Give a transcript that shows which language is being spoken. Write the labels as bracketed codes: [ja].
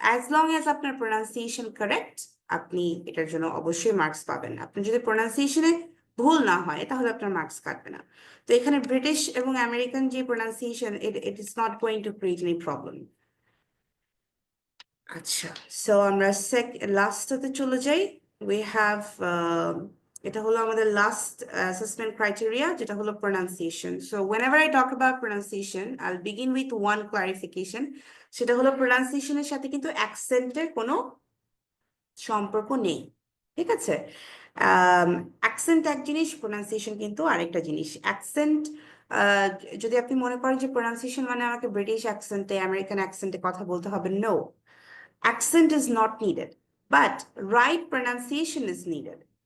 [en] As long as [bn] আপনার pronunciation correct, আপনি এটার জন্য অবশ্যই মার্কস পাবেন। আপনি যদি প্রোনাউন্সিয়েশনে ভুল না হয় তাহলে আপনার মার্কস কাটবে না। তো এখানে ব্রিটিশ এবং আমেরিকান যে pronunciation, [en] it is not going to create any problem. [bn] আচ্ছা, সো আমরা লাস্টতে চলে যাই। [en] We have [bn] এটা হলো আমাদের লাস্ট অ্যাসেসমেন্ট ক্রাইটেরিয়া, যেটা হলো pronunciation. [en] So whenever I talk about pronunciation, I'll begin with one clarification. [bn] সেটা হলো pronunciation-এর সাথে কিন্তু অ্যাকসেন্টের কোনো সম্পর্ক নেই, ঠিক আছে? অ্যাকসেন্ট এক জিনিস, pronunciation কিন্তু আরেকটা জিনিস। অ্যাকসেন্ট যদি আপনি মনে করেন যে pronunciation মানে আমাকে ব্রিটিশ অ্যাকসেন্টে আমেরিকান অ্যাকসেন্টে কথা বলতে হবে, no, [en] accent is not needed, but right pronunciation is needed.